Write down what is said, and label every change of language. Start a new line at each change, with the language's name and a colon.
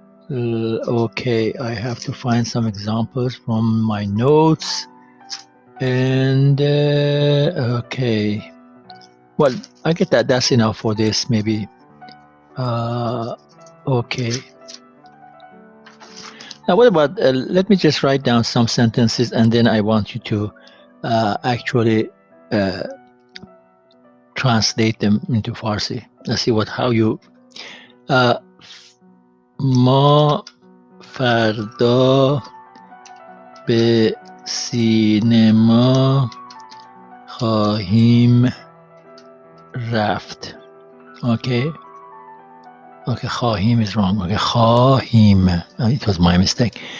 English: Okay, I have to find some examples from my notes, and okay, well, I get that's enough for this maybe. Okay, now what about let me just write down some sentences, and then I want you to actually translate them into Farsi. Let's see how you
Persian: ما فردا به سینما خواهیم رفت.
English: Okay, خواهیم is wrong. Okay, خواهیم, it was my mistake.